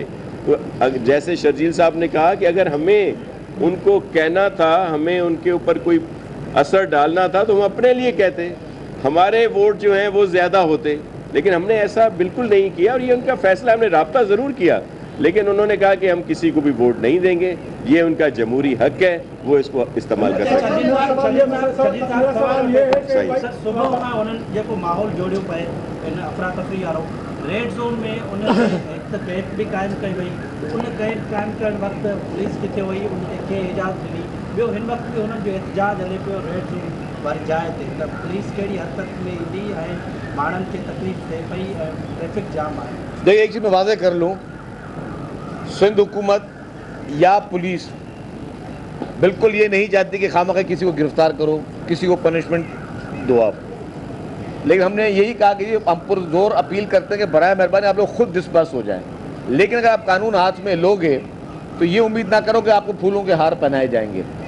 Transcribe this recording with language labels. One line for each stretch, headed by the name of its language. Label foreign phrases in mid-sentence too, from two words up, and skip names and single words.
Urdu: تو جیسے شرجیل صاحب نے کہا کہ اگر ہمیں ان کو کہنا تھا، ہمیں ان کے اوپر کوئی اثر ڈالنا تھا تو ہم اپنے لیے کہتے، ہمارے ووٹ جو ہیں وہ زیادہ ہوتے، لیکن ہم نے ایسا بالکل نہیں کیا، اور یہ ان کا فیصلہ، ہم نے رابطہ ضرور کیا، لیکن انہوں نے کہا کہ ہم کسی کو بھی ووٹ نہیں دیں گے، یہ ان کا جمہوری حق ہے، وہ اس کو استعمال کر سکتے ہیں۔
Sindhi: ماحول جوڑियो پए इन अफ़रातफ़री वारो
English: रेड ज़ोन
Sindhi: में उन हिकु त कैद बि क़ाइमु कई वई, उन कैद क़ाइमु करण वक़्तु पुलिस किथे हुई, उनखे कंहिं इजाज़त ॾिनी, ॿियो हिन वक़्तु बि हुननि जो एहतजाज हले पियो
English: रेड ज़ोन
Sindhi: वारी जाइ ते, त पुलिस कहिड़ी हद तक में ईंदी ऐं माण्हुनि खे तकलीफ़ थिए पई ऐं
English: traffic jam
Sindhi: आहे।
Urdu: دیکھیے ایک چیز میں واضح کر لوں، سندھ حکومت یا پولیس بالکل یہ نہیں چاہتی کہ خوامخواہ کسی کو گرفتار کرو، کسی کو پنشمنٹ دو آپ، لیکن ہم نے یہی کہا کہ ہم پرزور اپیل کرتے ہیں کہ برائے مہربانی آپ لوگ خود ڈسپرس ہو جائیں، لیکن اگر آپ قانون ہاتھ میں لوگے تو یہ امید نہ کرو کہ آپ کو پھولوں کے ہار پہنائے جائیں گے.